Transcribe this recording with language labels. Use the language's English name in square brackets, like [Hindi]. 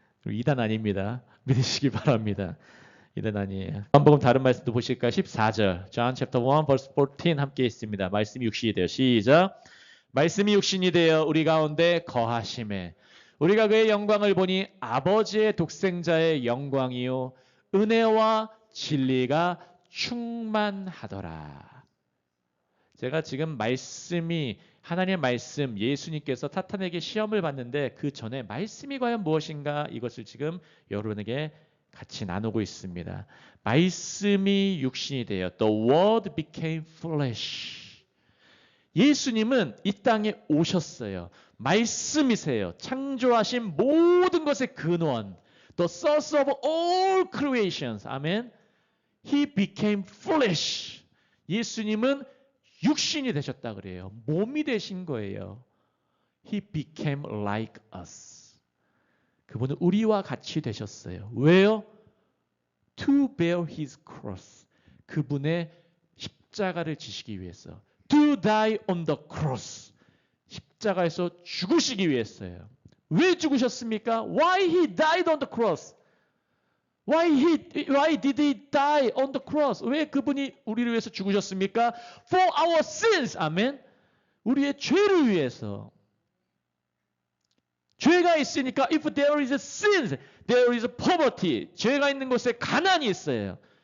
[Korean] 이단 아닙니다. 믿으시기 바랍니다. 이단 아니에요. 요한복음 다른 말씀도 보실까요? 14절. [English] John chapter 1 verse 14 [Korean] 함께 있습니다. 말씀이 육신이 되어 시작. 말씀이 육신이 되어 우리 가운데 거하심에 우리가 그의 영광을 보니 아버지의 독생자의 영광이요 은혜와 진리가 충만하더라. 제가 지금 말씀이 하나님의 말씀 예수님께서 사탄에게 시험을 받는데 그 전에 말씀이 과연 무엇인가 이것을 지금 여러분에게 같이 나누고 있습니다. 말씀이 육신이 되어 [English] The Word became flesh. [Korean] 예수님은 이 땅에 오셨어요. 말씀이세요. 창조하신 모든 것의 근원. [English] The source of all creations. 아멘. He became flesh. [Korean] 예수님은 육신이 되셨다 그래요. 몸이 되신 거예요. [English] He became like us. [Korean] 그분은 우리와 같이 되셨어요. 왜요? [English] To bear his cross. [Korean] 그분의 십자가를 지시기 위해서. [English] To die on the cross. [Korean] 십자가에서 죽으시기 위해서요. 왜 죽으셨습니까? [English] Why he died on the cross? Why did he die on the cross? [Korean] 왜 그분이 우리를 위해서 죽으셨습니까? [English] For our sins. [Korean] 아멘. 우리의 죄를 위해서. 죄가 있으니까 [English] if there is a sin, there is a poverty. [Korean] 죄가 있는 곳에 가난이 있어요.